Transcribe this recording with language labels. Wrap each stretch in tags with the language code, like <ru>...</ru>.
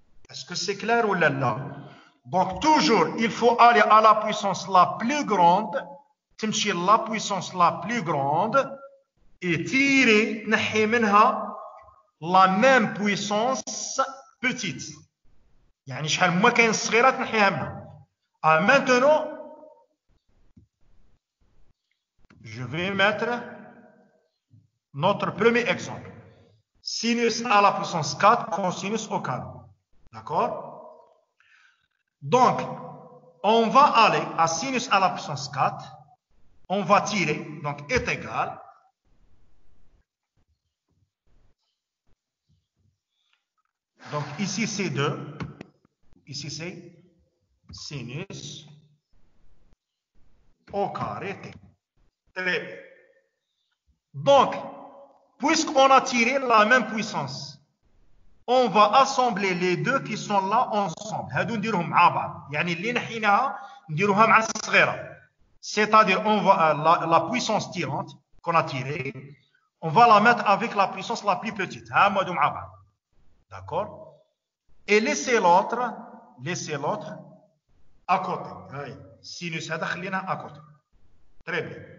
<fr>Est-ce que c'est clair ou là? Donc toujours il faut aller à la puissance la plus grande.</fr> <ar>تمشي</ar> <fr>la puissance la plus grande et tirer</fr> <ar>نحي منها</ar> <fr>la même puissance petite.</fr> <ar>يعني شحال ما كاين الصغيرة تنحيها منها.</ar> <fr>Maintenant je vais mettre notre premier exemple. Sinus à la puissance 4, cosinus au carré. D'accord? Donc, on va aller à sinus à la puissance 4. On va tirer, donc est égal. Donc ici c'est 2. Ici c'est sinus au carré t. Très bien. Donc, puisqu'on a tiré la même puissance, on va assembler les deux qui sont là ensemble.</fr> <ar>هادو نديروهم مع بعض. يعني اللي نحيناها نديروها مع الصغيرة.</ar> <fr>C'est-à-dire on va la puissance tirante qu'on a tirée, on va la mettre avec la puissance la plus petite.</fr> <ar>ها هما مع بعض.</ar> <fr>D'accord? Et laisser l'autre à côté.</fr> <ar>هاي</ar> <fr>sinus</fr> <ar>هذا خليناه</ar> <fr>à côté. Très bien.</fr>